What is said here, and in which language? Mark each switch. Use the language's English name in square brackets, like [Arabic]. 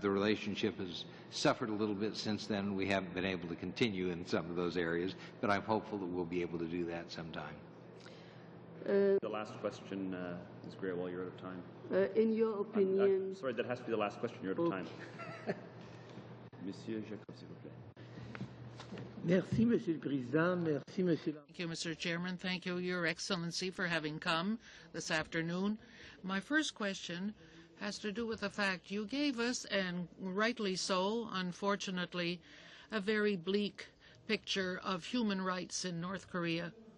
[English] The relationship has suffered a little bit since then. We haven't been able to continue in some of those areas, but I'm hopeful that we'll be able to do that sometime. The last question, Ms. Greer, while you're out of time. In your opinion... sorry, that has to be the last question. You're out of time. [French] Monsieur Jacob, s'il vous plaît. Merci, Monsieur le Président. Merci, Monsieur. [English] Thank you, Mr. Chairman. Thank you, Your Excellency, for having come this afternoon. My first question has to do with the fact you gave us, and rightly so, unfortunately, a very bleak picture of human rights in North Korea.